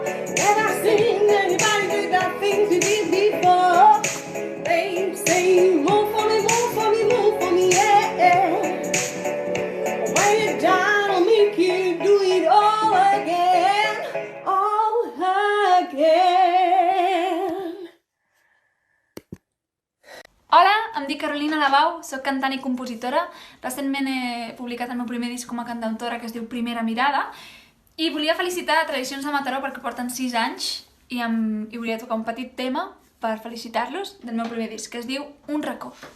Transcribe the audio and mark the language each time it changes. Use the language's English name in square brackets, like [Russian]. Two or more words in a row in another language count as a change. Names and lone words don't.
[English] Never seen anybody do the things you did before. They say, move for me, move for me, move for me, yeah. When you're down, I'll make you do it all again, all again. [Catalan] Hola, em dic Carolina Lavau, soc cantant i compositora. Recentment he publicat el meu primer disc com a cantautora que es diu Primera Mirada i volia felicitar Tradicions de Mataró perquè porten 6 anys i volia tocar un petit tema per felicitar-los del meu primer disc que es diu Un racó.